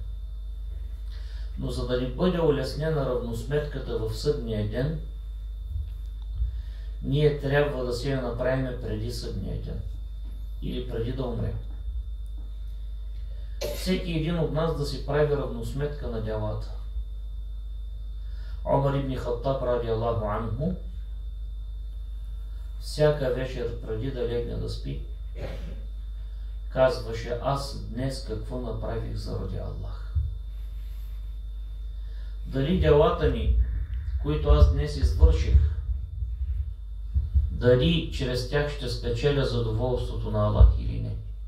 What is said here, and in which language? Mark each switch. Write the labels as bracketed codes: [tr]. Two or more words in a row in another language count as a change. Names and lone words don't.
[bg] Но за да ни бъде улеснена равносметката в съдния ден, ние трябва да си я направим преди съдния ден или преди да умрем. Всеки един от нас да си прави равносметка на делата. Омар ибн Хаттаб [ar] رضي الله عنه [bg] всяка вечер преди да легне да спи, казваше: аз днес какво направих заради Аллах? Дали делата ми, които аз днес извърших, дали чрез тях ще спечеля задоволството на Аллах или не?